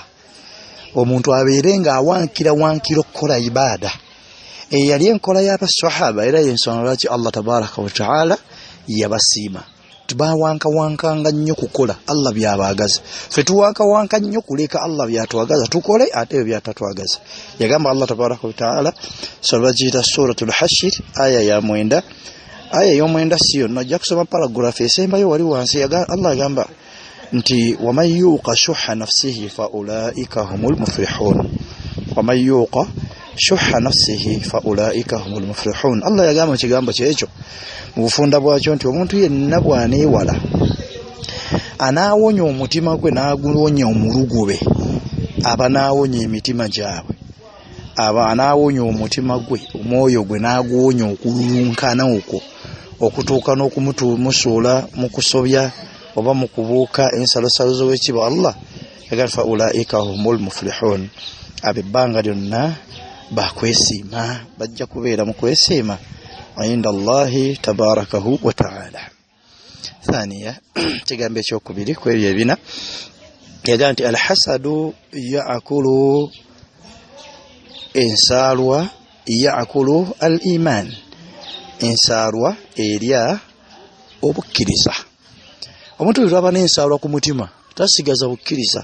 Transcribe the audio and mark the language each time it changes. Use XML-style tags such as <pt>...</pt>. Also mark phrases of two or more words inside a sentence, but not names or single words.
<lg>Omuntu abeere nga awankira okukola ibaada. Eyali enkola y'abasahaba era y'ensonga lwaki Allah</lg> <ar>تبارك وتعالى</ar> <lg>yabasiima. Tubawankawankanga nnyo kukola Allah byabaagaza. Ffe tuwankawanka nnyo kuleka Allah byatwagaza tukole ate byatatwagaza. Yagamba Allah</lg> <ar>تبارك وتعالى</ar> <lg>sabajita suratul Hashir aya ya 9. Aya y'omwenda siyo najja kusoma paragraph esembayo wali wansi.</lg> <ar>Allah</ar> <lg>yagamba nti</lg> <ar>ومن يوق شح نفسه فأولئك هم المفلحون. ومن يوق شح نفسه فأولئك هم المفلحون.</ar> <lg>Allah yagamba ekigambo kyekyo mu bufunda bwakyo nti omuntu yenna bw'aneewala anaawonya omutima gwe n'aguwonya omulugube aba naawonya emitima gyabwe. Aba anaawonya omutima gwe omwoyo gwe n'aguwonya okululunkana okwo okutuuka n'okumusuula mu kusobya oba mu kubuuka ensalosalo z'owekitiibwa Allah yagamba</lg> <ar>فأولئك هم المفلحون.</ar> <lg>Abebbanga lyonna bakwesiima, bajja kubeera mu kwesiima</lg> <ar>عند الله تبارك وتعالى.</ar> <lg>Thaniya kigambo ekyokubiri kwebyo ebina yagamba nti</lg> <ar>الحسد يأكل</ar> <lg>ensaalwa yaakulu</lg> <ar>الإيمان.</ar> <lg>Ensaalwa erya obukkiriza. Omuntu bwe aba n'ensaalwa ku mutima tasigaza bukkiriza.</lg>